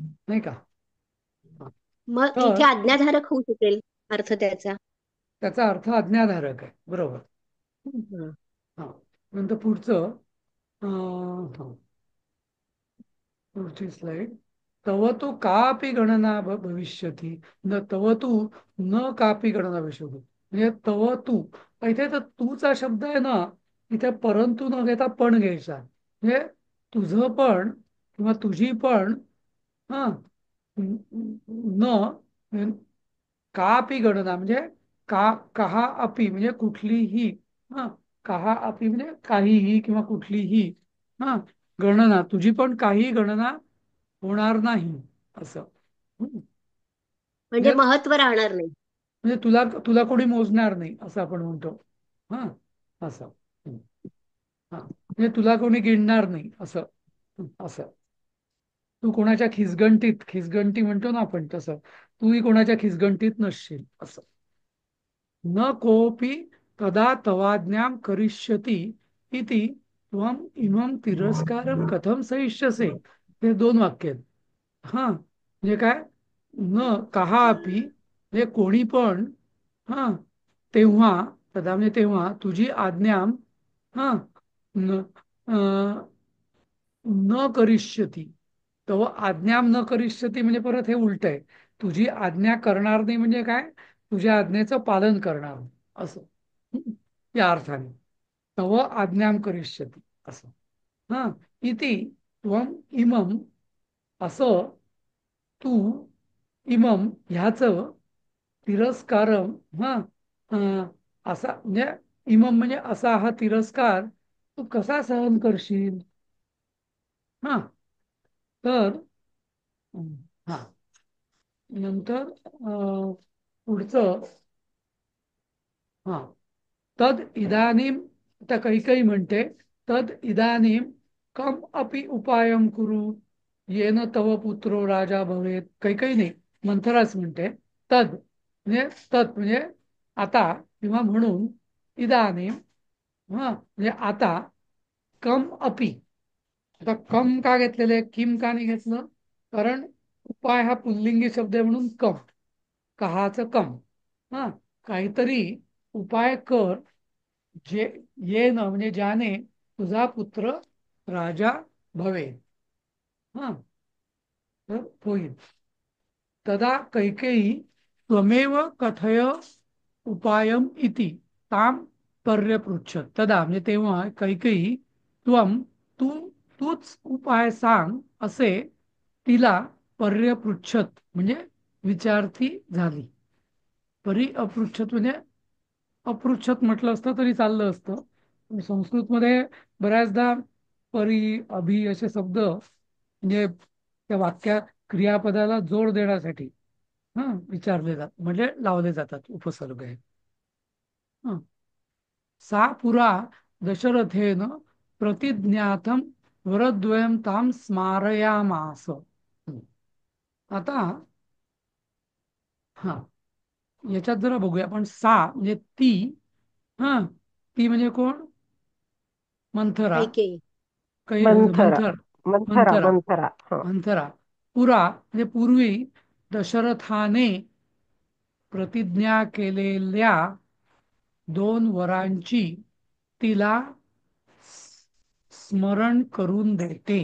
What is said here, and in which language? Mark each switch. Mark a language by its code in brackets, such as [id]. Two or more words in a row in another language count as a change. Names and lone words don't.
[mr] नाही का? हा. मग इथे तर आज्ञाधारक होऊ शकेल अर्थ त्याचा. त्याचा अर्थ आज्ञाधारक आहे, बरोबर. हं. हा नंतर पुढचं, हा पुढची स्लाइड. [sa] तव तू कापि गणना भविष्यती, न तव तू न कापि गणना भविष्यती, [mr] म्हणजे [sa] तव तू, [mr] इथे तर तूचा शब्द आहे ना, इथे परंतु न घेता पण घ्यायचा. म्हणजे तुझं पण किंवा तुझी पण, हा [sa] न कापि गणना [mr] म्हणजे [sa] कहा अपि [mr] म्हणजे कुठलीही. हा [sa] कहा अपि [mr] म्हणजे काहीही किंवा कुठलीही. हा गणना, तुझी पण काही गणना होणार नाही असं. म्हणजे म्हणजे महत्व राहणार नाही. म्हणजे तुला तुला कोणी मोजणार नाही असं आपण म्हणतो. हा असं. हा म्हणजे तुला कोणी गिणणार नाही असं. असं. तू कोणाच्या खिसगंटीत, खिसगंटी म्हणतो ना आपण तसं, तूही कोणाच्या खिसगंटीत नसशील असं. [sa] न कोपी तदा तवाज्ञाम करिष्यती इति त्वम इमं तिरस्कारम कथम सहिष्यसे. [mr] हे दोन वाक्य आहेत. हा म्हणजे काय? [sa] न कहा अपि [mr] म्हणजे कोणी पण, हा तेव्हा, तदा म्हणजे तेव्हा, तुझी आज्ञा, हा [sa] न न करिष्यती, तव आज्ञाम न करिष्यती [mr] म्हणजे परत हे उलट आहे. तुझी आज्ञा करणार नाही म्हणजे काय, तुझ्या आज्ञेचं पालन करणार नाही, असं या अर्थाने [sa] तव आज्ञाम करिष्यती [mr] असं. हा, [sa] इति त्वम इमम, [mr] असं तू इमम ह्याच तिरस्कारम, हा असा म्हणजे इमम म्हणजे असा हा तिरस्कार तू कसा सहन करशील. हा, तर हा नंतर पुढचं, हा [sa] तद इदानीम, [mr] आता काही काही म्हणते [sa] तद इदानीम कम अपि उपायम कुरु येन तव पुत्रो राजा भवेत. [mr] काही काही नाही, मंथराच म्हणते तद म्हणजे तद म्हणजे आता किंवा म्हणून, इदानीम हा म्हणजे आता, [sa] कम अपि, [mr] आता कम का घेतलेले, किम का नाही घेतलं, कारण उपाय हा पुल्लिंगी शब्द आहे म्हणून कम, कहाचं कम. हा, काहीतरी उपाय कर, जे ये न म्हणजे ज्याने तुझा पुत्र राजा भवे. हा, तर होईल. [sa] तदा कैकेयी त्वमेव कथय उपायम इति ताम पर्यपृच्छत. [mr] तदा म्हणजे तेव्हा कैकेयी त्वम, तू, तूच उपाय सांग असे तिला पर्यपृच्छत म्हणजे विचारती झाली. परी अपृच्छत म्हणजे अपृच्छत म्हटलं असतं तरी चाललं असतं, पण संस्कृतमध्ये बऱ्याचदा परी, अभि असे शब्द म्हणजे त्या वाक्यात क्रियापदाला जोड देण्यासाठी विचारले जातात, म्हणजे लावले जातात उपसर्ग हे. हं. [sa] सा पुरा दशरथेन प्रतिज्ञातम वरद्वयम ताम स्मारयामास. [mr] आता हा याच्यात जरा बघूया आपण. सा म्हणजे ती, हा ती म्हणजे कोण, मंथरा, कैकेयी. काही मंथरा मंथर, मंथरा मंथरा, मंथरा हा. मंथरा, पुरा म्हणजे पूर्वी दशरथाने प्रतिज्ञा केलेल्या 2 वरांची तिला स्मरण करून देते.